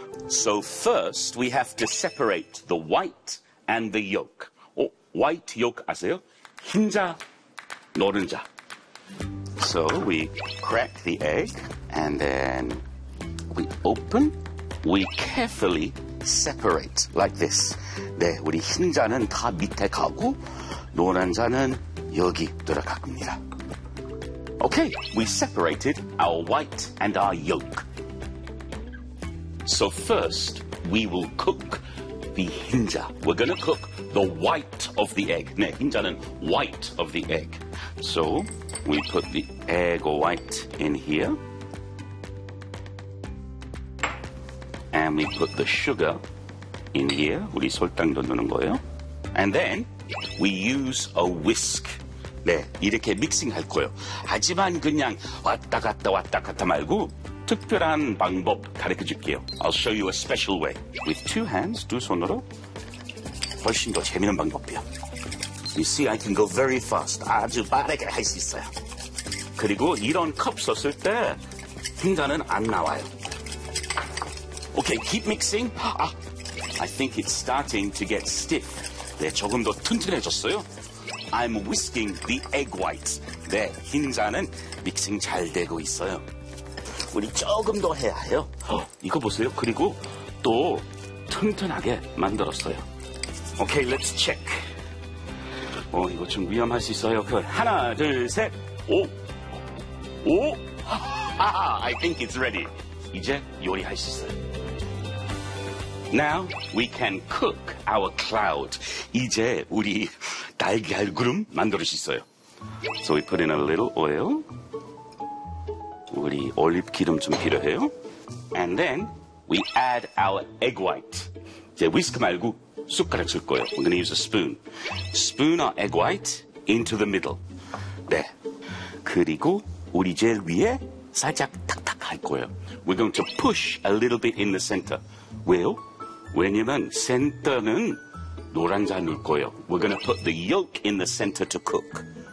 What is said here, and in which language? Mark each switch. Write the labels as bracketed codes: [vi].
[en] So first we have to separate the white and the yolk. Oh, white yolk [ko] 아세요? 흰자, 노른자. [en] So we crack the egg and then we open. We carefully separate like this. [ko] 네, 우리 흰자는 다 밑에 가고 노른자는 여기 들어갑니다. [en] Okay, we separated our white and our yolk. So first, we will cook the 흰자. We're going to cook the white of the egg. [ko] 네, 흰자는 [en] white of the egg. So, we put the egg white in here. And we put the sugar in here. [ko] 우리 설탕도 넣는 거예요. [en] And then, we use a whisk. [ko] 네, 이렇게 믹싱 할 거예요. 하지만 그냥 왔다 갔다 왔다 갔다 말고 특별한 방법 가르쳐 줄게요. [en] I'll show you a special way. With two hands, [ko] 두 손으로 훨씬 더 재미있는 방법이에요. [en] You see, I can go very fast. [ko] 아주 빠르게 할 수 있어요. 그리고 이런 컵 썼을 때 흰자는 안 나와요. [en] Okay, keep mixing. Ah, I think it's starting to get stiff. [ko] 네, 조금 더 튼튼해졌어요. [en] I'm whisking the egg whites. [ko] 네, 흰자는 믹싱 잘 되고 있어요. 우리 조금 더 해야 해요. 이거 보세요. 그리고 또 튼튼하게 만들었어요. [en] Okay, let's check. [ko] 이거 좀 위험할 수 있어요. 그 하나, 둘, 셋. 오! 오! 아하, [en] I think it's ready. [ko] 이제 요리할 수 있어요. [en] Now we can cook our cloud. [ko] 이제 우리 달걀 구름 만들 수 있어요. [en] So we put in a little oil. [ko] 우리 올리브 기름 좀 필요해요. [en] And then we add our egg white. [ko] 이제 위스크 말고 숟가락 쓸 거예요. [en] We're going to use a spoon. Spoon our egg white into the middle. 네. [ko] 그리고 우리 젤 위에 살짝 탁탁 할 거예요. [en] We're going to push a little bit in the center. [ko] 왜요? 왜냐면 센터는 노란자 넣을 거예요. [en] We're going to put the yolk in the center to cook.